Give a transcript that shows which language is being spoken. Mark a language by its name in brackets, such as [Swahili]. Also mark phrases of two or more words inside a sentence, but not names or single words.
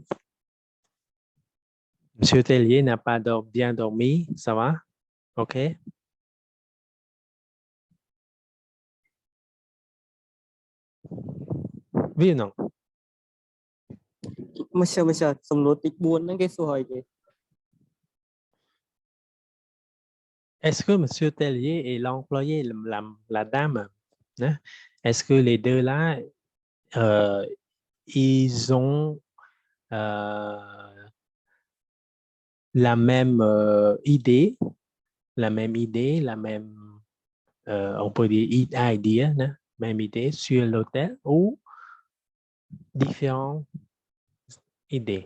[French] Monsieur Tellier n'a pas bien dormi, ça va? OK? Oui ou non? [Khmer] Monsieur សំណួរទី4ហ្នឹងគេសួរឲ្យគេ [French] Est-ce que monsieur Tellier et l'employé, la dame, hein, est-ce que les deux là, ils ont la même idée, la même, on peut dire idea, hein, même idée sur l'hôtel ou différentes idées.